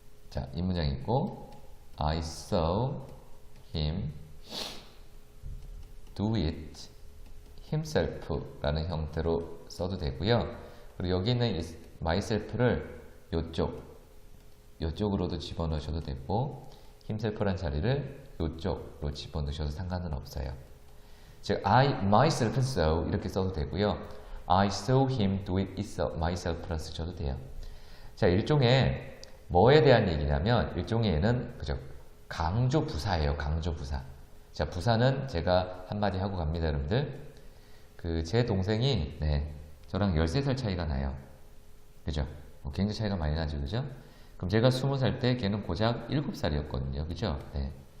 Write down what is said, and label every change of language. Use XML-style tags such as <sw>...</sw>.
<ko>자, 이 문장 있고</ko> <en>I saw him do it himself</en> <ko>라는 형태로 써도 되고요. 그리고 여기 있는 myself를 요쪽으로도 집어넣으셔도 되고 himself란 자리를 요쪽으로 집어넣으셔도 상관은 없어요. 즉</ko> <en>I myself saw</en> <ko>이렇게 써도 되고요.</ko> <en>I saw him do it myself</en> <ko>쓰셔도 돼요. 자, 일종의 뭐에 대한 얘기냐면 일종의 얘는 그죠? 강조 부사예요. 강조 부사. 자, 부사는 제가 한마디 하고 갑니다, 여러분들. 그 제 동생이 저랑 13살 차이가 나요. 그죠? 굉장히 차이가 많이 나죠, 그죠? 그럼 제가 20살 때 걔는 고작 7살이었거든요. 그죠? 네.</ko>